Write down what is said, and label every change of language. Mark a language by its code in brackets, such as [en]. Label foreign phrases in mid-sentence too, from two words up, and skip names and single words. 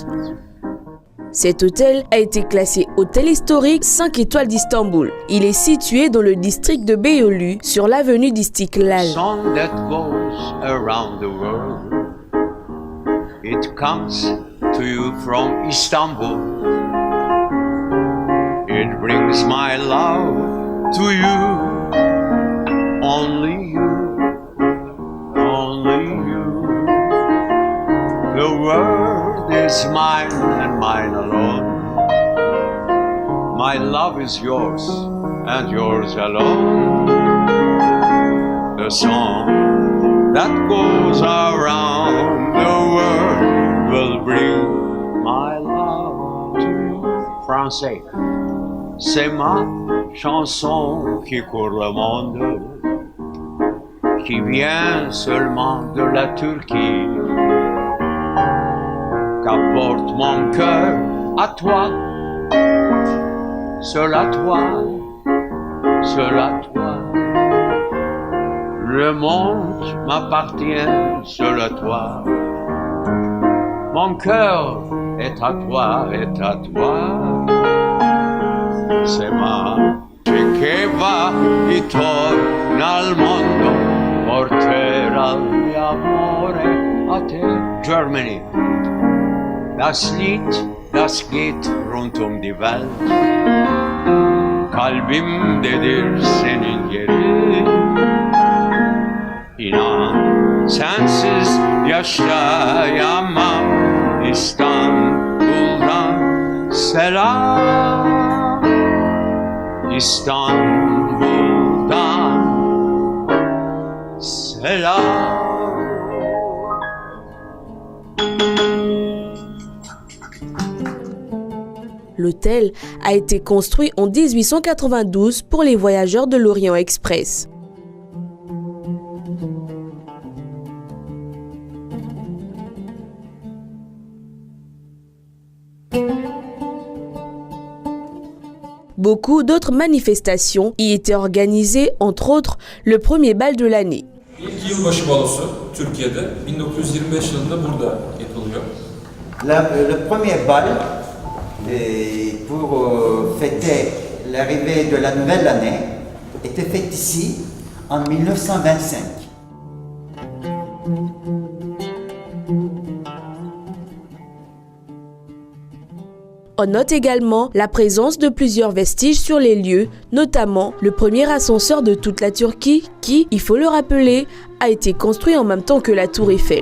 [fr] Cet hôtel a été classé hôtel historique 5 étoiles d'Istanbul. Il est situé dans le district de Beyoğlu sur l'avenue d'Istiklal. [en] Song that goes around the world. It comes to you from Istanbul. It brings my love to you. Only you. Only you. The world is mine and mine alone. My love is yours and yours alone. The song that goes around the world will bring my love to you. [fr] Français. C'est ma chanson qui court le monde, qui vient seulement de la Turquie, qu'apporte mon cœur à toi, seul à toi, seul à toi. Le monde m'appartient, seul à toi. Mon cœur est à toi, est à toi. C'est ma [it] che va e torna al mondo, porterà l'amore a te. [de] Germany. Das Lied, das geht rund die Welt. [tr] Kalbimdedir senin yerin. İnan sensiz yaşayamam. İstanbul'dan selam. Istanbul'dan selam. [fr] L'hôtel a été construit en 1892 pour les voyageurs de l'Orient Express. Beaucoup d'autres manifestations y étaient organisées, entre autres le premier bal de l'année. [tr] İlk yılbaşı balosu Türkiye'de 1925 yılında burada yapılıyor. [fr] Le premier bal pour fêter l'arrivée de la nouvelle année était fait ici en 1925. On note également la présence de plusieurs vestiges sur les lieux, notamment le premier ascenseur de toute la Turquie qui, il faut le rappeler, a été construit en même temps que la Tour Eiffel.